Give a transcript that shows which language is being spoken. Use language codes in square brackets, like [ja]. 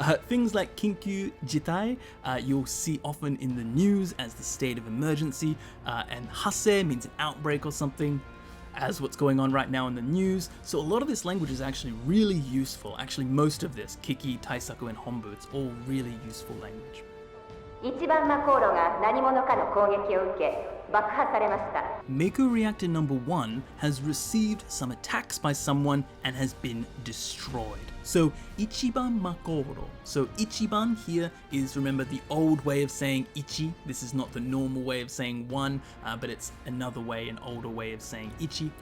[en] Things like [ja] Kinkyu Jitai, [en] you'll see often in the news as the state of emergency, and Hasse means an outbreak or something, as what's going on right now in the news. So a lot of this language is actually really useful. Actually, most of this, Kiki, Taisaku, and Honbu, it's all really useful language. [ja] 一番魔航路が何者かの攻撃を受け爆破されました。 [en] Mako Reactor number 1 has received some attacks by someone and has been destroyed. So [ja] Ichiban Makoro. [en] So Ichiban here is, remember, the old way of saying Ichi. This is not the normal way of saying one, but it's another way, an older way of saying Ichi.